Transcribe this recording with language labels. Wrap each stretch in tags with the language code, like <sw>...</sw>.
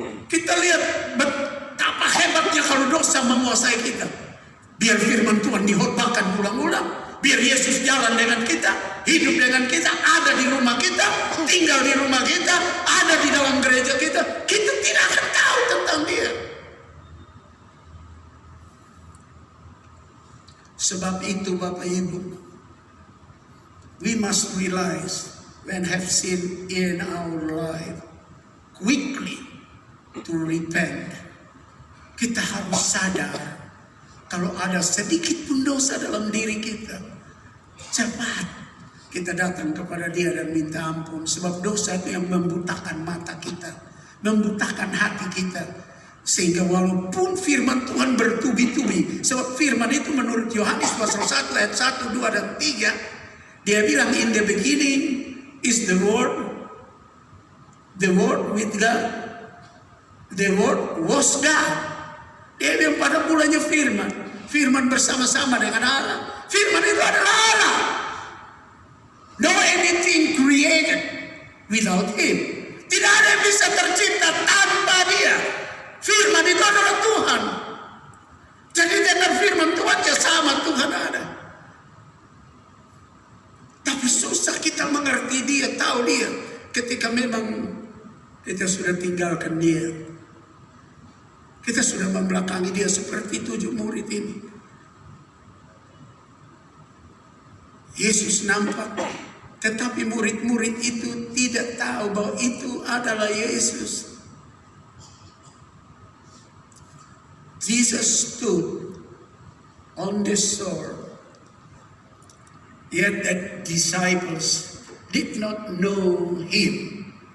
<id>Kita lihat betapa hebatnya kalau dosa menguasai kita. Biar firman Tuhan dihotbahkan ulang-ulang. Biar Yesus jalan dengan kita, hidup dengan kita, ada di rumah kita, tinggal di rumah kita, ada di dalam gereja kita. Kita tidak akan tahu tentang dia. Sebab itu Bapak Ibu,</id> <en>we must realize when have sin in our life, quickly to repent.</en> <id>Kita harus sadar kalau ada sedikit pun dosa dalam diri kita, cepat kita datang kepada Dia dan minta ampun. Sebab dosa itu yang membutakan mata kita, membutakan hati kita. Sehingga walaupun firman Tuhan bertubi-tubi, sebab firman itu menurut Yohanes pasal 1 ayat 1, 2 dan 3, dia bilang</id> <en>in the beginning is the word with God, the word was God.</en> <id>Dia bilang pada mulanya firman bersama-sama dengan Allah. Firman itu adalah Allah.</id> <en>No anything created without Him.</en> <id>Tidak ada yang bisa tercipta tanpa Dia. Firman itu adalah Tuhan. Jadi dengan firman Tuhan ya sama Tuhan ada. Tapi susah kita mengerti Dia, tahu Dia, ketika memang kita sudah tinggalkan Dia. Kita sudah membelakangi Dia seperti 7 murid ini. Yesus nampak, tetapi murid-murid itu tidak tahu bahwa itu adalah Yesus.</id> <en>Jesus stood on the shore, yet the disciples did not know Him.</en>